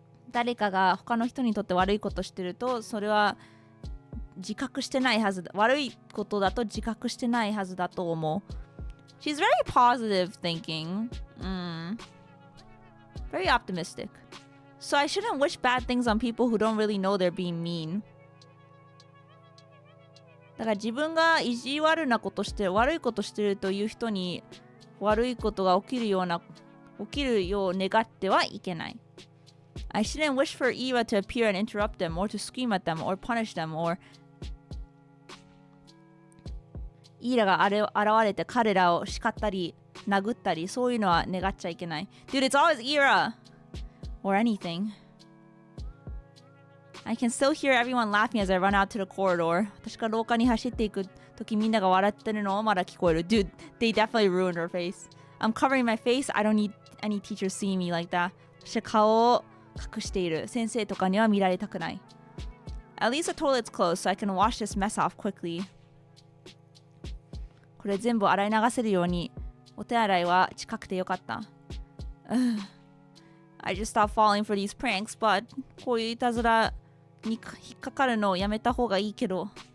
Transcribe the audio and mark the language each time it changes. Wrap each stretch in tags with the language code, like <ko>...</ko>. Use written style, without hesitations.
<ja>誰かが他の人にとって悪いことしてると、それは自覚してないはずだ。悪いことだと自覚してないはずだと思う。</ja> <en>She's very positive thinking. Very optimistic. So I shouldn't wish bad things on people who don't really know they're being mean.</en> <ja>だから自分が意地悪なことして悪いことしてるという人に悪いことが起きるよう願ってはいけない。</ja> <en>I shouldn't wish for Ira to appear and interrupt them or to scream at them or punish them or</en> <ja>イーラが現れて彼らを叱ったり殴ったりそういうのは願っちゃいけない。</ja> <en>Dude, it's always Ira or anything. I can still hear everyone laughing as I run out to the corridor.</en> <ja>私が廊下に走っていくときみんなが笑ってるのをまだ聞こえる。</ja> <en>Dude, they definitely ruined her face. I'm covering my face. I don't need any teacher seeing me like that.</en> <ja>私は顔を隠している。先生とかには見られたくない。</ja> <en>At least the toilet's closed so I can wash this mess off quickly.</en> <ja>これ全部洗い流せるようにお手洗いは近くてよかった。</ja> <en>I just stopped falling for these pranks, but</en> <ja>こういういたずらに引っかかるのをやめた方がいいけど。</ja>